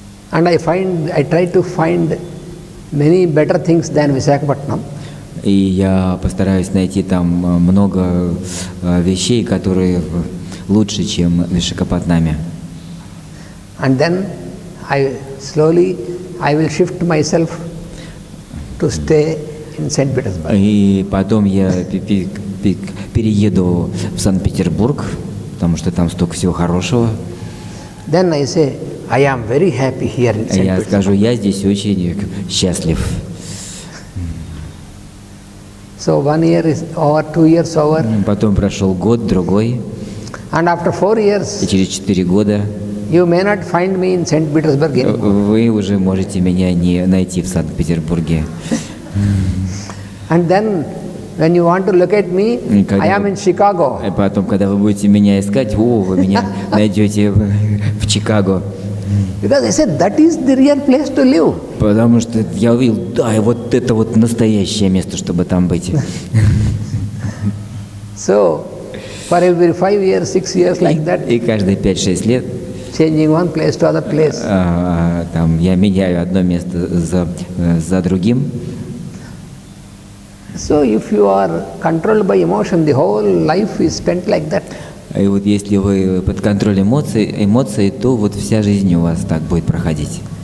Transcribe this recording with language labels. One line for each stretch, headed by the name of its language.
English: And I try to find many better things than Visakhapatnam.
Russian: И я постараюсь найти там много вещей, которые лучше, чем в Вишакапатнаме.
English: And then I will shift myself to stay in St. Petersburg.
Russian: И потом я перееду в Санкт-Петербург, потому что там столько всего хорошего.
English: Then I say, I am very happy here in St.
Russian: Я
English: Petersburg.
Russian: скажу, я здесь очень счастлив.
English: So 1 year is over, 2 years over.
Russian: Потом прошел год, другой.
English: And after 4 years,
Russian: И через 4 года
English: you may not find me in St. Petersburg anymore.
Russian: вы уже можете меня не найти в Санкт-Петербурге.
English: And then, when you want to look at me, I am in Chicago.
Russian: И потом, когда вы будете меня искать, вы меня найдете в Чикаго.
English: Because I said, that is the real place to live.
Russian: Потому что я увидел, да, и вот это вот настоящее место, чтобы там быть.
English: So, for every 5 years, 6 years like that,
Russian: И каждые 5-6 лет
English: changing one place to other place.
Russian: там, я меняю одно место за другим.
English: So, if you are controlled by emotion, the whole life is spent like that.
Russian: И вот если вы под контролем эмоций, то вот вся жизнь у вас так будет проходить.